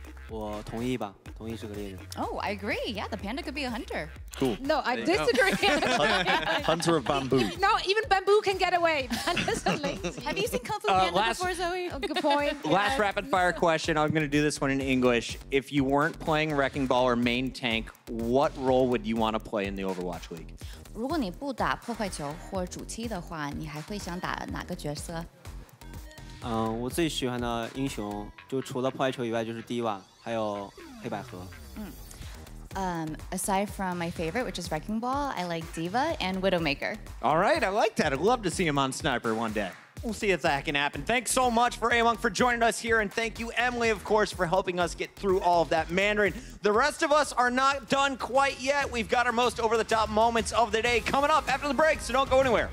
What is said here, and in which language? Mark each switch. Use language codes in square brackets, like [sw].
[zh] 我同意吧，同意是个猎人。 [en] Oh, I agree. Yeah, the panda could be a hunter. Cool. No, I There you go. disagree. Hunter of bamboo. No, even bamboo can get away. Pandas are lazy. Have you seen Kung Fu Panda last- before, Zoe? Oh, good point. Last Yes. rapid fire question. I'm going to do this one in English. If you weren't playing Wrecking Ball or main tank, what role would you want to play in the Overwatch League? [zh] 如果你不打破坏球或主梯的话，你还会想打哪个角色？我最喜欢的英雄就除了破坏球以外就是 Diva，还有黑百合。 [en] Aside from my favorite, which is Wrecking Ball, I like Diva and Widowmaker. All right, I like that. I'd love to see him on Sniper one day. We'll see if that can happen. Thanks so much for Ameng for joining us here, and thank you, Emily, of course, for helping us get through all of that Mandarin. The rest of us are not done quite yet. We've got our most over-the-top moments of the day coming up after the break, so don't go anywhere.